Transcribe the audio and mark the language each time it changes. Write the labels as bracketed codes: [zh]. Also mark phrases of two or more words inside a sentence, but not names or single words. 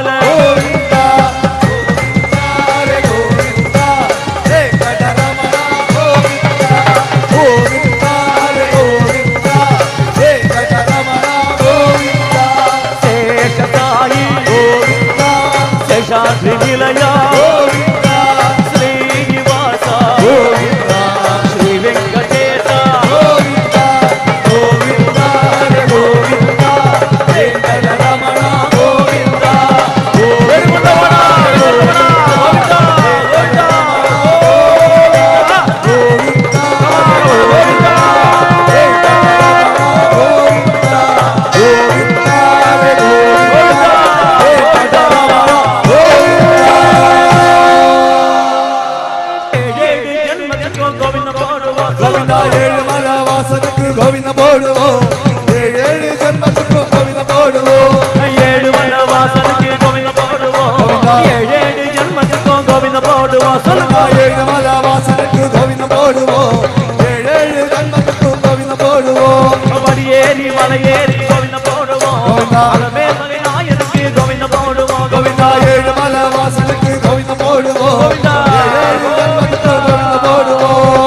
[ta] கோவிந்தா கோவிந்தா வெங்கடரமண கோவிந்தா கோவிந்தா கோவிந்தா வெங்கடரமண கோவிந்தா சேஷசாயி கோவிந்தா சேஷாத்ரி நிலையா கோவிந்தா [kn] ಶ್ರೀನಿವಾಸ [ta] கோவிந்தா [kn] ಶ್ರೀ ವೆಂಕಟೇಶ [ta] கோவிந்தா கோவிந்தா கோவிந்தா வெங்கடரமண கோவிந்தா [kn] ವೆಂಕಟರಮಣ, ವೆಂಕಟರಮಣ, ಗೋವಿಂದ, ಗೋವಿಂದ. [ta] கோவிந்தா [kn] ಗೋವಿಂದ. ಏಳು ಜನ್ಮಕ್ಕೂ ಗೋವಿಂದ ಪಾಡುವ [ta] கோவிந்தா ஏழு மலை வாசனுக்கு கோவிந்த போடுவோம் ஏழு ஜன்மத்துக்கு கோவிந்த போடுவோம் [kn] ಏಳು ವನವಾಸಕ್ಕೆ ಗೋವಿಂದ ಪಾಡುವ ಗೋವಿಂದ. ಏಳೇಳು ಜನ್ಮಕ್ಕೂ ಗೋವಿಂದ ಪಾಡುವ [ta] கோவிந்தா ஏழு மலை வாசனுக்கு கோவிந்த போடுவோம் ஏழு ஜன்மத்துக்கு கோவிந்த போடுவோம் படியேறி மலையேறி கோவிந்த போடுவோம் [kn] ಗೋವಿಂದ. [ta] அலமேல்மலை நாயனுக்கு கோவிந்த போடுவோம் கோவிந்தா ஏழு மலை வாசனுக்கு கோவிந்த போடுவோம் [kn] ಗೋವಿಂದ. [ta] ஏழு ஜன்மத்துக்கு கோவிந்த போடுவோம்